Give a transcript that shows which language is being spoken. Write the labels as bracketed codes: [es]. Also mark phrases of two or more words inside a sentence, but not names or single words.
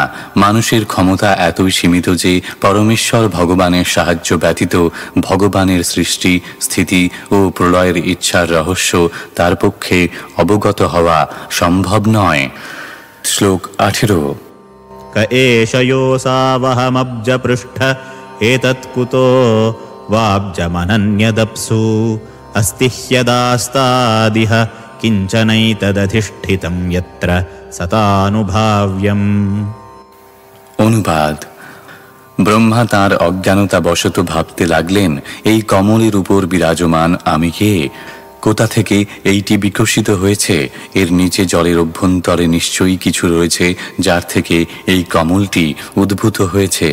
[bn] মানুষের ক্ষমতা এতই সীমিত যে পরমেশ্বর ভগবানের সাহায্য ব্যতীত ভগবানের সৃষ্টি, স্থিতি ও প্রলয়ের ইচ্ছার রহস্য তার পক্ষে অবগত হওয়া সম্ভব নয়। শ্লোক 18। [sa] ক এষ যোऽসাবহমব্জপৃষ্ঠ এতৎকুতো वाब्जमनन्यदप्सु अस्ति ह्यदास्तादिह किञ्चनैतदधिष्ठितं यत्र सतानुभाव्यम्। [bn] অনুবাদ: ব্রহ্মা তাঁর অজ্ঞানতা বশত ভাবতে লাগলেন, এই কমলের উপর বিরাজমান আমি কে? কোথা থেকে এইটি বিকশিত হয়েছে? এর নিচে জলের অভ্যন্তরে নিশ্চয়ই কিছু রয়েছে যার থেকে এই কমলটি উদ্ভূত হয়েছে।